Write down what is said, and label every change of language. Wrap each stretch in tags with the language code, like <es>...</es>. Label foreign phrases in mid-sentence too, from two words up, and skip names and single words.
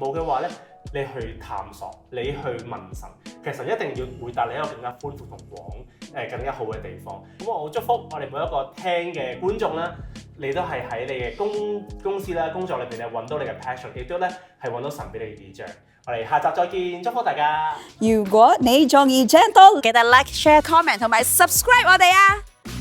<yue>冇嘅話咧，你去探索，你去問神，其實神一定要會帶你一個更加寬闊同廣更加好嘅地方。咁我好祝福我哋每一個聽嘅觀眾啦，你都係喺你嘅公司啦、工作裏邊咧揾到你嘅 passion， 亦都咧係揾到神俾你嘅意象。我哋下集再見，祝福大家！如果你中意 Gentle，記得</yue> <en>like、share、comment</en> <yue>同埋 subscribe 我哋啊！</yue>